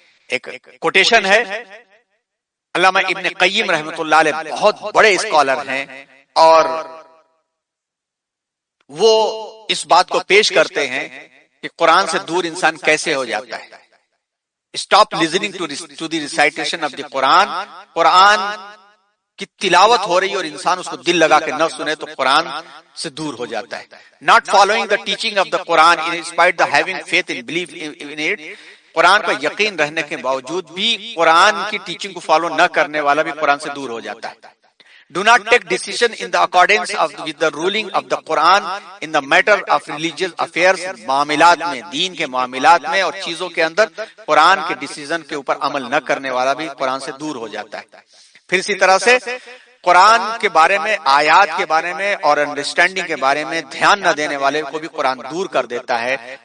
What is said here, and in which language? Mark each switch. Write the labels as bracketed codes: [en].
[ur] ایک کوٹیشن ہے، علامہ ابن قیم رحمۃ اللہ علیہ بہت بڑے اسکالر ہیں، اور وہ اس بات کو پیش کرتے ہیں کہ قرآن سے دور انسان کیسے ہو جاتا ہے. [en] stop listening to the recitation of the [ur] قرآن کی تلاوت ہو رہی اور انسان اس کو دل لگا کے نہ سنے تو قرآن سے دور ہو جاتا ہے. [en] not following the teaching of the Quran in spite of having faith and belief in it. [ur] قرآن پر یقین رہنے کے باوجود بھی قرآن کی ٹیچنگ کو فالو نہ کرنے والا بھی قرآن سے دور ہو جاتا ہے. [en] Do not take decision in the accordance with the ruling of the Quran in the matter of religious affairs. [ur] معاملات میں، دین کے معاملات میں اور چیزوں کے اندر قرآن کے ڈیسیزن کے اوپر عمل نہ کرنے والا بھی قرآن سے دور ہو جاتا ہے. پھر اسی طرح سے قرآن کے بارے میں، آیات کے بارے میں اور انڈرسٹینڈنگ کے بارے میں دھیان نہ دینے والے کو بھی قرآن دور کر دیتا ہے.